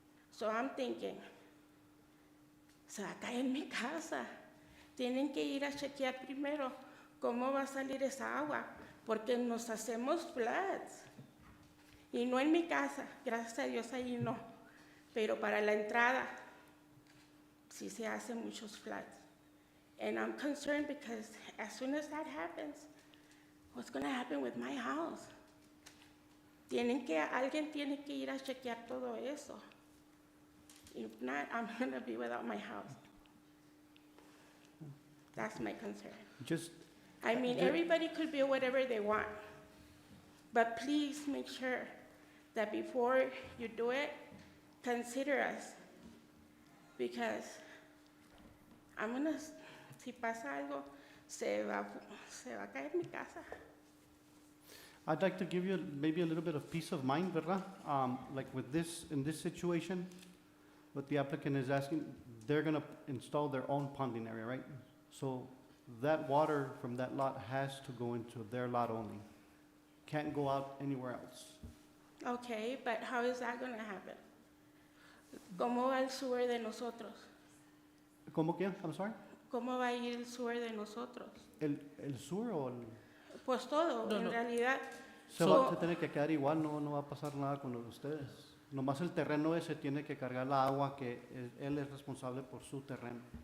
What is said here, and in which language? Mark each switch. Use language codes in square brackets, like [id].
[es] So I'm thinking, se va a caer mi casa. Tienen que ir a chequear primero cómo va a salir esa agua, porque nos hacemos floods. Y no en mi casa, gracias a Dios ahí no, pero para la entrada sí se hacen muchos floods. [en] And I'm concerned because as soon as that happens, what's going to happen with my house? [es] Alguien tiene que ir a chequear todo eso. [en] If not, I'm going to be without my house. That's my concern. Just, I mean, everybody could build whatever they want, but please make sure that before you do it, consider us, because si pasa algo, se va a caer mi casa. I'd like to give you maybe a little bit of peace of mind, ¿verdad? Like with this, in this situation, what the applicant is asking, they're gonna install their own ponding area, right? So that water from that lot has to go into their lot only. Can't go out anywhere else. Okay, but how is that going to happen? [es] ¿Cómo va el sewer de nosotros? [en] ¿Cómo que? I'm sorry? [es] ¿Cómo va a ir el sewer de nosotros? ¿El sewer o el...? Pues todo, No, en no. realidad. Se tiene que quedar igual, no va a pasar nada con lo de ustedes. Nomás el terreno ese tiene que cargar la agua que él es responsable por su terreno.